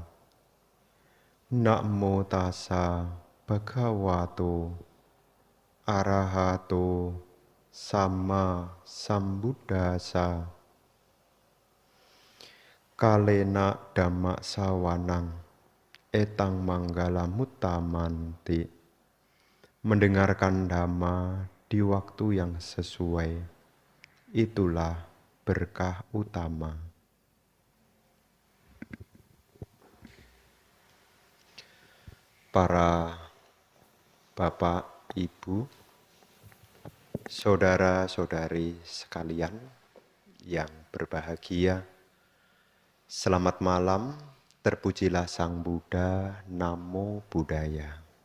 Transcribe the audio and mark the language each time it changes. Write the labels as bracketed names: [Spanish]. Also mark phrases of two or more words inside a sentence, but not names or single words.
[Pali] Namo tassa bhagavato arahato sama sambuddhassa. Kalena dhamma sawanang etang manggala mutamanti. [Indonesian] Mendengarkan dhamma di waktu yang sesuai, itulah berkah utama. Para bapak, ibu, saudara-saudari sekalian yang berbahagia, selamat malam, terpujilah Sang Buddha, [Pali] Namo Buddhaya.